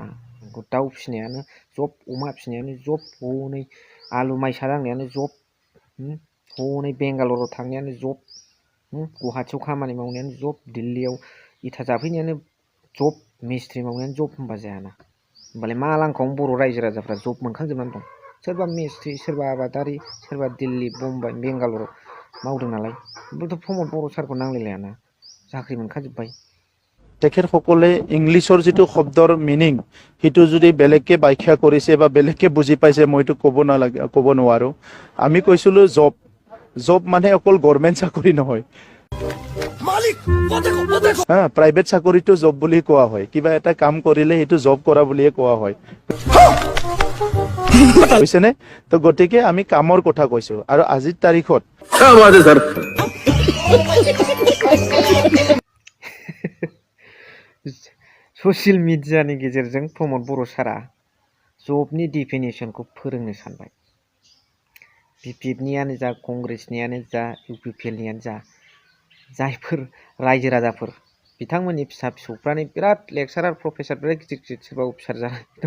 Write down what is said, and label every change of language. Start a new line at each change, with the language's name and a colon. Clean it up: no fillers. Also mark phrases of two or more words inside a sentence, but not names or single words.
Bodo: दाउ फिसिनायानो जब, अमा फिसिनायानो जब, हनै आलु माइसा दांनायानो जब, हनै बेंगालराव थांनायानो जब, गुवाहाटियाव खामानि मावनायानो जब, दिल्लीयाव इथा जाफैनायानो जब, मिस्ट्रि मावनायानो जब होनबा जायाना? होमबालाय मा लांखायावनो बर' रायजो राजाफ्रा जब मोनखांजोबनानै दं? सोरबा मिस्ट्रि, सोरबा आबादारि, सोरबा दिल्ली, बम्बाइ, बेंगालराव मावदों नालाय बेथ' प्रमद बर' सारखौ नांलायलायाना, চাকরি मोनखाजोब्बाय।
Assamese: তেখেতসকলে ইংলিছৰ যিটো শব্দৰ মিনিং সেইটো যদি বেলেগকে ব্যাখ্যা কৰিছে বা বেলেগকে বুজি পাইছে মইতো ক'ব নোৱাৰো। আমি কৈছিলো জব, জব মানে অকল গভৰ্ণমেণ্ট চাকৰি নহয়, প্ৰাইভেট চাকৰিটো জব বুলি কোৱা হয়। কিবা এটা কাম কৰিলে সেইটো জব কৰা বুলিয়ে কোৱা হয়, বুজিছেনে? তো গতিকে আমি কামৰ কথা কৈছো আৰু আজিৰ তাৰিখত
Bodo: ससियेल मिडियानि गेजेरजों प्रमद बर' सारा जबनि डिफिनेसनखौ फोरोंनो सानबाय। बिपिएफनियानो जा, कंग्रेसनियानो जा, इउपिपिएलनियानो जा, जायफोर रायजो राजाफोर बिथांमोननि फिसा फिसौफ्रानो बिराद
English: lecturer professor
Bodo: बिराद गिदिर गिदिर सोरबा अफिसार जानाय दं।